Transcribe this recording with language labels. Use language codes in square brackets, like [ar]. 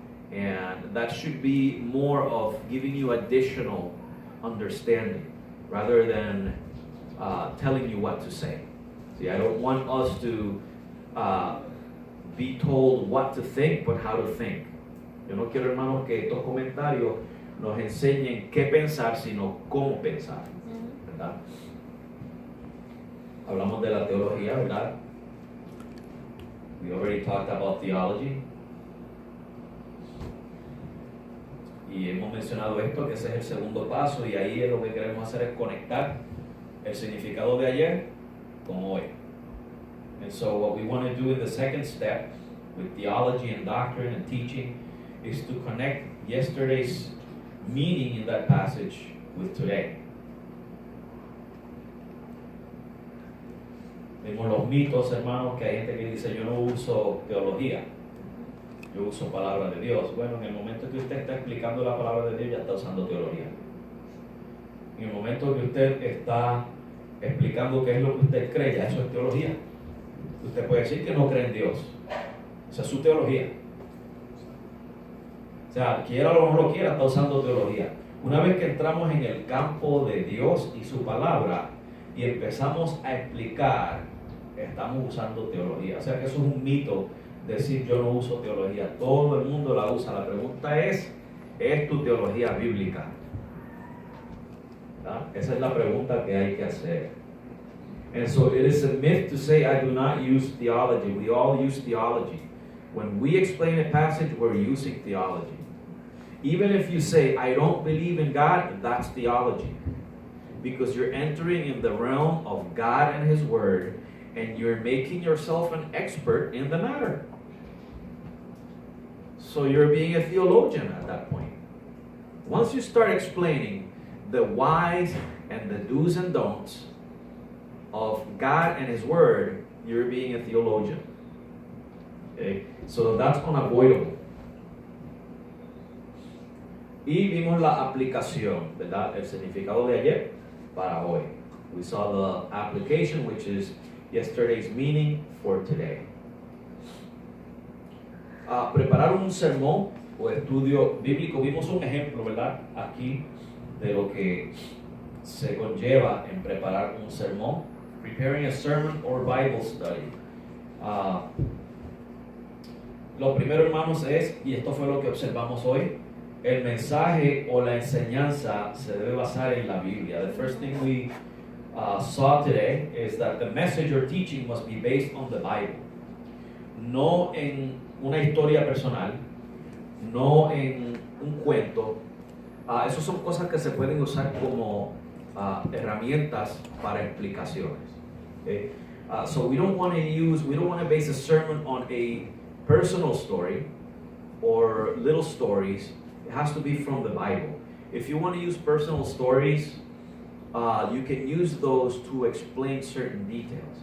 [en] And that should be more of giving you additional understanding rather than telling you what to say. See, I don't want us to be told what to think, but how to think. [es] Yo no quiero, hermanos, que estos comentarios nos enseñen qué pensar, sino cómo pensar, ¿verdad? Hablamos de la teología, ¿verdad? [en] We already talked about theology. [es] Y hemos mencionado esto, que ese es el segundo paso, y ahí lo que queremos hacer es conectar el significado de ayer con hoy. [en] And so what we want to do in the second step with theology and doctrine and teaching is to connect yesterday's meaning in that passage with today. [es] Vemos los mitos, hermanos, que hay gente que dice yo no uso teología, yo uso palabra de Dios. Bueno, en el momento que usted está explicando la palabra de Dios ya está usando teología. En el momento que usted está explicando qué es lo que usted cree, ya eso es teología. Usted puede decir que no cree en Dios, esa es su teología. O sea, quiera o no lo quiera, está usando teología. Una vez que entramos en el campo de Dios y su palabra y empezamos a explicar, estamos usando teología. O sea que eso es un mito, decir yo no uso teología. Todo el mundo la usa. La pregunta ¿es tu teología bíblica? ¿verdad? Esa es la pregunta que hay que hacer. [en] And so it is a myth to say I do not use theology. We all use theology. When we explain a passage, we're using theology. Even if you say, I don't believe in God, that's theology. Because you're entering in the realm of God and His Word, and you're making yourself an expert in the matter. So you're being a theologian at that point. Once you start explaining the whys and the do's and don'ts of God and His Word, you're being a theologian. Okay? So that's unavoidable. [es] Y vimos la aplicación, ¿verdad? El significado de ayer para hoy. [en] We saw the application, which is yesterday's meaning for today. [es] Preparar un sermón o estudio bíblico. Vimos un ejemplo, ¿verdad? Aquí de lo que se conlleva en preparar un sermón. [en] Preparing a sermon or Bible study. [es] Lo primero, hermanos, es, y esto fue lo que observamos hoy, el mensaje o la enseñanza se debe basar en la Biblia. [en] The first thing we saw today is that the message or teaching must be based on the Bible. [es] No en una historia personal, no en un cuento. Esas son cosas que se pueden usar como herramientas para explicaciones. [en] Okay? So we don't want to base a sermon on a personal story or little stories. It has to be from the Bible. If you want to use personal stories, you can use those to explain certain details.